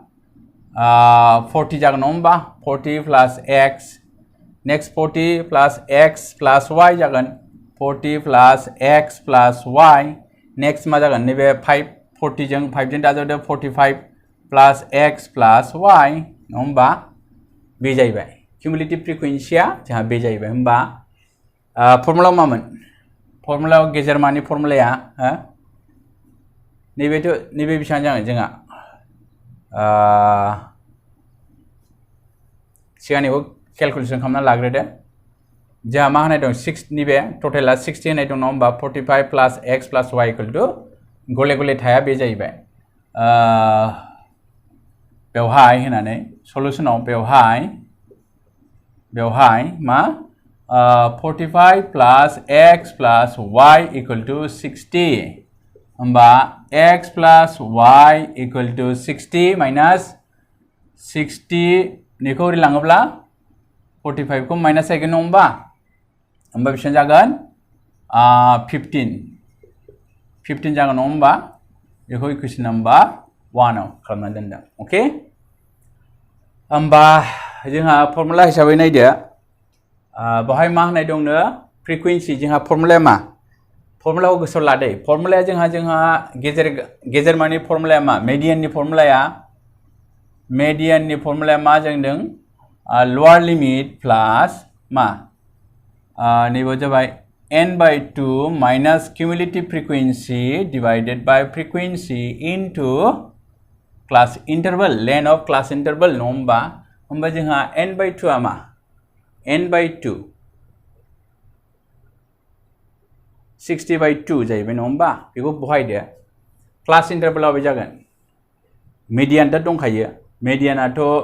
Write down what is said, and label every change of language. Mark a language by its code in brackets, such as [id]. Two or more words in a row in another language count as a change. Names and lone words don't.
[brx] 40 जागोन नङा होमबा 40 [en] plus x next 40 plus x plus y [brx] जागोन [en] 40 plus x plus y next [brx] मा जागोन नैबे 40 जों 5 जों दाजाबदो [en] 45 plus x plus y [brx] नङा होमबा बे जाहैबाय क्युमुलेटिभ फ्रिकुवेन्सिया जोंहा बे जाहैबाय होमबा फर्मुलायाव मामोन फर्मुलायाव गेजेरमानि फर्मुलाया नैबे बेसेबां जागोन जोंहा सिगांनिखौ केलकुलेसन खालामना लाग्रोदो जोंहा मा होनाय दं 6 नैबे टटेला 60 होनाय दं नङा होमबा [en] 45 plus x plus y equal to [brx] गले गले थाया बे जाहैबाय बेवहाय होनानै सलुशनाव बेवहाय मा [en] 45 plus x plus y equal to 60 [brx] होमबा [en] x plus y equal to 60 minus 60 [brx] निखौ ओरै लाङोब्ला 45 को माइनास जागोन नङा होमबा बेसेबां जागोन 15 15 जागोन नङा होमबा बेखौ [en] equation number 1 [brx] आव खालामना दोनदों अके होमबा जोंहा फर्मुला हिसाबै नायदो बहाय मा होनाय दंनो फ्रिकुवेन्सि जोंहा फर्मुलाया मा फर्मुलाखौ गोसोआव लादो फर्मुलाया जोंहा गेजेर मानि फर्मुलाया मा मेडियाननि फर्मुलाया मा जोंदों [en] lower limit plus [brx] मा नैबे जाबाय [en] n/2 minus cumulative frequency divided by frequency into class interval length of class interval [brx] नङा होमबा जोंहा n/2 आ मा n/2 60/2 जाहैबाय नङा होमबा बेखौ बहायदो क्लास इंटरवलाव बे जागोन मेडियानथ दंखायो मेडियानाथ